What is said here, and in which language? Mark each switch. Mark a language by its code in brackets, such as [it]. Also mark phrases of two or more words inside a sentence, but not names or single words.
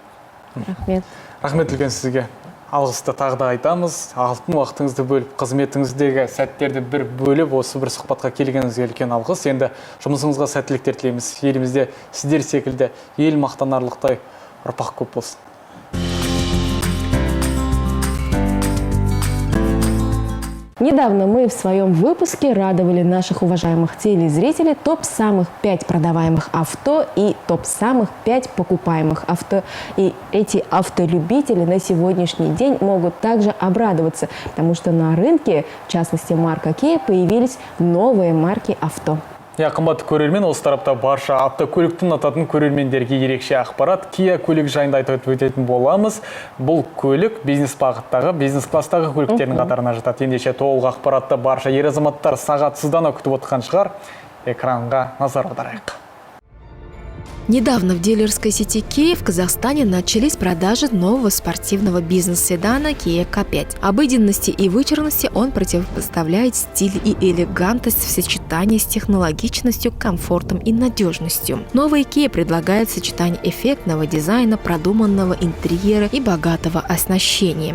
[kk] Рахмет. Рахмет үлкен сізге. Алғысты тағы да айтамыз. Алтын уақытыңызды бөліп, қызметіңіздегі сәттерді бір бөліп, осы бір сұхбатқа келгеніңізге үлкен алғыс. Енді жұмысыңызға сәттіліктер тілейміз. Елімізде сіздер секілді ел мақтанарлықтай ұрпақ көп болсын. [ru] Недавно мы в своем выпуске радовали наших уважаемых телезрителей топ самых 5 продаваемых авто и топ самых 5 покупаемых авто. И эти автолюбители на сегодняшний день могут также обрадоваться, потому что на рынке, в частности марка Kia, появились новые марки авто. [kk] Қымбатты көрермен, осы тарапта барша автокөлікті ұнататын көрермендерге ерекше ақпарат. Kia көлік жайында айтып өтетін боламыз. Бұл көлік бизнес бағыттағы, бизнес класстағы көліктердің қатарына жатады. Ендеше толық ақпаратты барша ер азаматтар сағатсыздана күтіп отырған шығар. Экранға назар аударайық. [ru] Недавно в дилерской сети Kia в Казахстане начались продажи нового спортивного бизнес-седана Kia K5. Обыденности и вычурности он противопоставляет стиль и элегантность в сочетании с технологичностью, комфортом и надежностью. Новый Kia предлагает сочетание эффектного дизайна, продуманного интерьера и богатого оснащения.